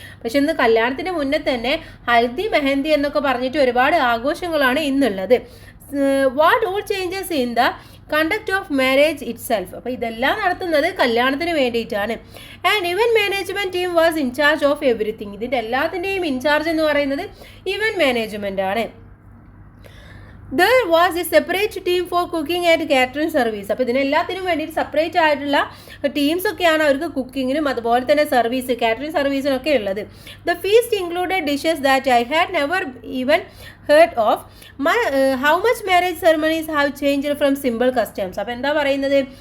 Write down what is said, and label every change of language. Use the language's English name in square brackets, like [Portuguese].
[Malayalam] പക്ഷെ ഇന്ന് കല്യാണത്തിന് മുന്നേ തന്നെ ഹൽദി, മെഹന്തി എന്നൊക്കെ പറഞ്ഞിട്ട് ഒരുപാട് ആഘോഷങ്ങളാണ് ഇന്നുള്ളത്. [English] What all changes in the conduct of marriage itself. [Malayalam] അപ്പോൾ ഇതെല്ലാം നടത്തുന്നത് കല്യാണത്തിന് വേണ്ടിയിട്ടാണ്. [English] And event management team was in charge of everything. [Malayalam] ഇതിൻ്റെ എല്ലാത്തിൻ്റെയും ഇൻചാർജ് എന്ന് പറയുന്നത് ഇവൻറ്റ് മാനേജ്മെൻ്റ് ആണ്. [English] There was a separate team for cooking and catering service. [Malayalam] അപ്പോൾ ഇതിനെല്ലാത്തിനും വേണ്ടിയിട്ട് സെപ്പറേറ്റ് ആയിട്ടുള്ള ടീംസൊക്കെയാണ് അവർക്ക് കുക്കിങ്ങിനും അതുപോലെ തന്നെ സർവീസ്, കാറ്ററിംഗ് സർവീസിനൊക്കെ ഉള്ളത്. [English] The feast included dishes that I had never even heard of. How much marriage ceremonies have changed from simple customs. [Malayalam] അപ്പോൾ എന്താ പറയുന്നത്?